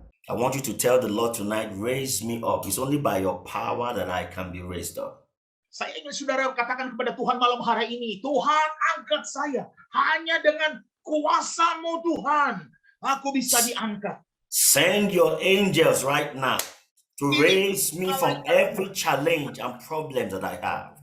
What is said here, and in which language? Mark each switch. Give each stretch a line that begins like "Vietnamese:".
English: I want you to tell the Lord tonight, raise me up. It's only by your power that I can be raised up.
Indonesian: Saya ingin saudara katakan kepada Tuhan malam hari ini, Tuhan angkat saya. Hanya dengan kuasa-Mu Tuhan, aku bisa diangkat.
English: Send your angels right now to raise me from every challenge and problem that I have.